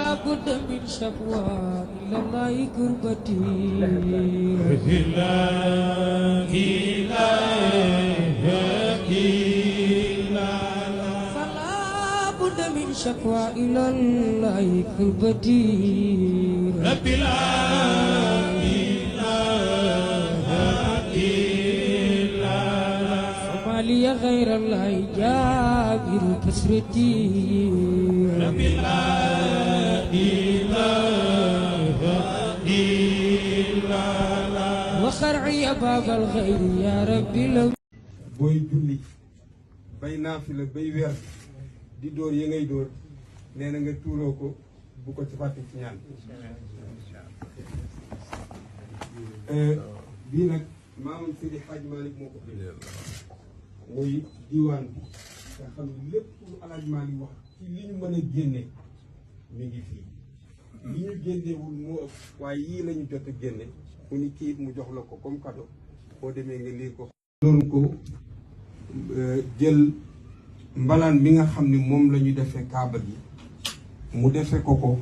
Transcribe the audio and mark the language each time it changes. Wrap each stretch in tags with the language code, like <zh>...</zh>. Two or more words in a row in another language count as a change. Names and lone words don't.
<ar>بد من شكوى إلى الله كربتي فلا بد من شكوى إلى الله كربتي رب لا لي غير الله جابر كسرتي رب لا إله إلا الله وخرعي باب الخير يا ربي لو</ar> <wo>booy julli bay naafila bay weer di dóor yi ngay dóor nee na nga tuuroo ko bu ko ci fàtte ci ñaan bii nag maamam Seydi Hadj Malick moo ko muy diwaan bi nga xam ne lépp lu Alaaji Maalik wax ci li ñu mën a génne mi ngi fii li ñu génnewul moo ëpp waaye yii la ñu jot a génne mu ni kii mu jox la ko</wo> <fr>comme cadeau</fr> <wo>boo demee nga liir ko loolu ko jël mbalaan bi nga xam ne moom la ñu defee kaaba gi mu defee ko</wo>